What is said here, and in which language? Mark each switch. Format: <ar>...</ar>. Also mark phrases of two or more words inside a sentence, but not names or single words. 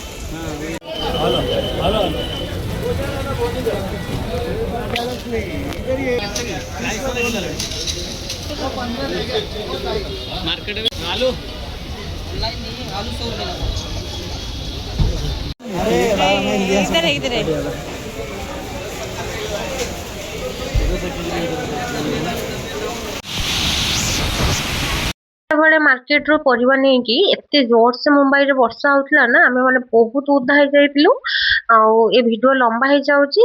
<en>hello hello</en> <hi>मार्केट में आलू आलू 100 रुपये लगा। इधर है इधर है।</hi> <or>ସେତେବେଳେ ମାର୍କେଟ ରୁ ପରିବା ନେଇକି ଏତେ ଜୋରସେ ମୁମ୍ବାଇରେ ବର୍ଷା ହଉଥିଲା ନା ଆମେ ମାନେ ବହୁତ ଓଦା ହେଇଯାଇଥିଲୁ। ଆଉ ଏ ଭିଡିଓ ଲମ୍ବା ହେଇଯାଉଛି।</or>